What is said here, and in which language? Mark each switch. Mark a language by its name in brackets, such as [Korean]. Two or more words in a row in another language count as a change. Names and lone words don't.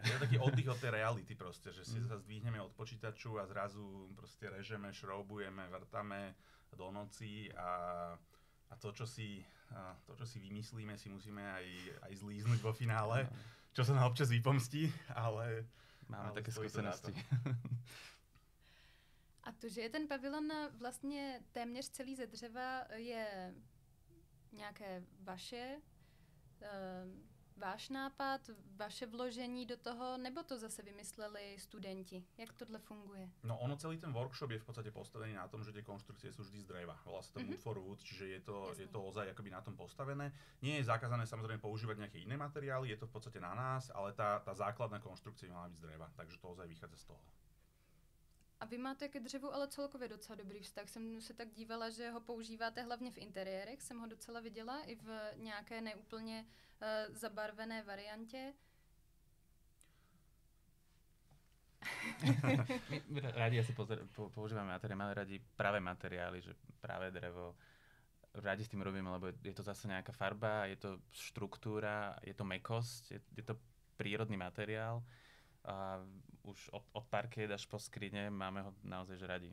[Slovak] Je taký oddych od tej reality proste, že si sa zdvihneme od počítaču a zrazu proste režeme, šroubujeme, vrtame do noci a to, čo si vymyslíme, si musíme aj zlíznuť vo finále, čo sa nám občas vypomstí, ale máme také skúsenosti. [Czech] A to, že je ten pavilon vlastně téměř celý ze dřeva, je nějaké váš nápad, vaše vložení do toho, nebo to zase vymysleli studenti? Jak tohle funguje? [Slovak] No ono celý ten workshop je v podstate postavený na tom, že tie konštrukcie sú vždy z dreva. Volá sa to Wood for Wood, čiže je to ozaj akoby na tom postavené. Nie je zakázané samozrejme používať nejaké iné materiály, je to v podstate na nás, ale tá základná konštrukcia mala byť z dreva, takže to ozaj vychádza z toho. [Czech] A vy máte ke dřevu ale celkově docela dobrý vztah. Jsem se tak dívala, že ho používáte hlavně v interiérech, jsem ho docela viděla, i v nějaké neúplně zabarvené variantě. [Slovak] My radi asi používame materiály, máme radi práve materiály, že práve drevo. Radi s tým robíme, lebo je to zase nejaká farba, je to štruktúra, je to mäkkosť, je to prírodný materiál. A už od parket až po skrine máme ho naozaj že radi.